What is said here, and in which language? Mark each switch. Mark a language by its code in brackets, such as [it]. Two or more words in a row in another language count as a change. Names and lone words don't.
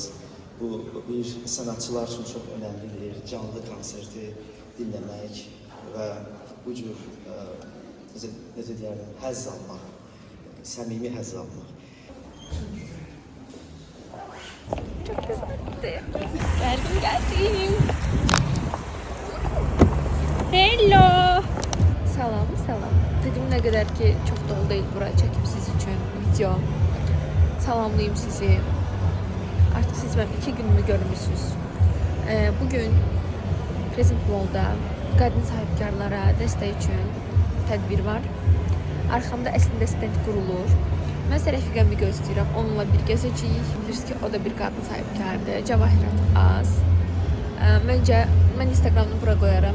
[az] Bu bir sanatçılar üçün çox önəmlidir, canlı konserti dinləmək və bu cür necə deyərəm, həzz almaq səmimi həzz almaq. [tr] Geldim. [en] Hello. [az] Salam. [tr] Dedim ne kadar ki çok dolu değil buraya çekip siz için video. [az] Salamlayayım sizi. [tr] Artık siz benim 2 günümü görmüşsünüz. [az] Bugün Crescent Mall'da qadın sahibkarlara dəstək üçün tədbir var. Arxamda əslində stend qurulur. Mən isə rəfiqəmi gözləyirəm. Onunla bir gəzəcəyik. Bilirsiniz ki, o da bir qadın sahibkardır. Cəvahirat Az. Məncə, mən Instagramını bura qoyaram.